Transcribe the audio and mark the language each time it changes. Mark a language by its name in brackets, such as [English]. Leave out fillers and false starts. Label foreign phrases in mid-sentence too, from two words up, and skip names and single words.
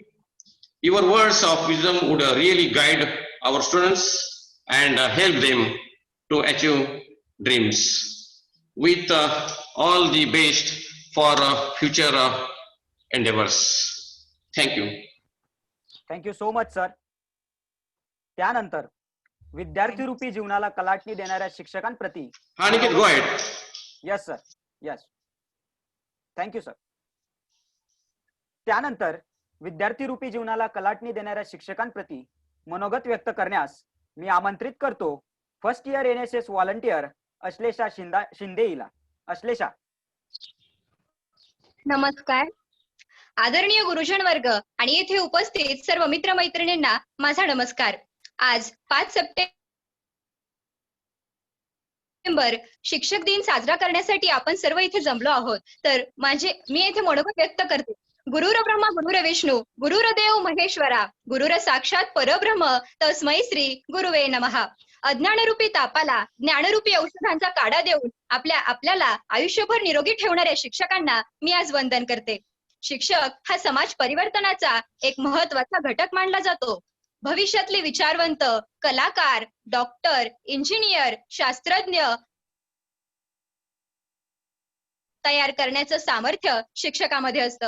[English] Your words of wisdom would really guide our students and help them to achieve dreams. With all the best for future endeavors. Thank you. Thank you so much sir. [Marathi] त्यानंतर विद्यार्थी रूपी जीवनाला कलाटणी देणाऱ्या शिक्षकांप्रती [English] Aniket, go ahead. Yes sir, yes. Thank you sir. [Marathi] त्यानंतर विद्यार्थी रूपी जीवनाला कलाटणी देणाऱ्या शिक्षकांप्रती मनोगत व्यक्त करण्यास मी आमंत्रित करतो [English] first year NSS volunteer [Marathi] अश्लेषा शिंदे हिला. अश्लेषा. नमस्कार. आदरणीय गुरुजन वर्ग आणि येथे उपस्थित सर्व मित्र मैत्रिणींना माझा नमस्कार. आज 5 सप्टेंबर शिक्षक दिन साजरा करण्यासाठी आपण सर्व इथे जमलो आहोत. तर मी येथे मनोगत व्यक्त करते. [Sanskrit] गुरुर ब्रह्मा गुरुर विष्णू गुरुर देव महेश्वरा गुरुर साक्षात परब्रह्म तस्मै श्री गुरुवे नमः. [Marathi] अज्ञानरूपी तापाला ज्ञानरूपी औषधांचा काढा देऊन आपल्याला आयुष्यभर निरोगी ठेवणाऱ्या शिक्षकांना मी आज वंदन करते. शिक्षक हा समाज परिवर्तनाचा एक महत्वाचा घटक मानला जातो. भविष्यातले विचारवंत, कलाकार, डॉक्टर, इंजिनियर, शास्त्रज्ञ तयार करण्याचं सामर्थ्य शिक्षकामध्ये असतं.